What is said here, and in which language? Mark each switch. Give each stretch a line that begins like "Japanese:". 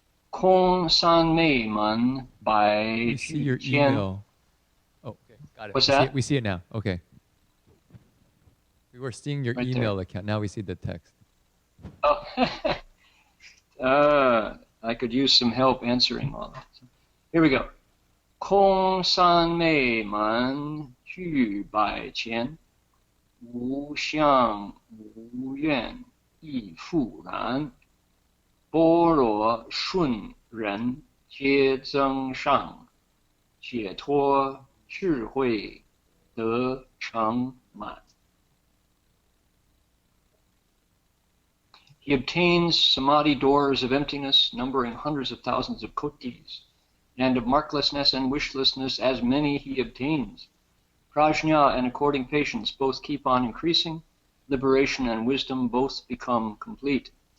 English: Kong San Mei Man by We see your email. Oh, okay, got it. What's that? We see it now. Okay. We were seeing your Right email there. account. Now we see the text. Oh, I could use some help answering all that. Here we go.
Chinese: 空三昧门具百钱，无相无愿亦复然。般若顺人皆增上，解脱智慧得成满。
English: He obtains samadhi doors of emptiness, numbering hundreds of thousands of kotis, and of marklessness and wishlessness as many he obtains. Prajna and according patience both keep on increasing, liberation and wisdom both become complete.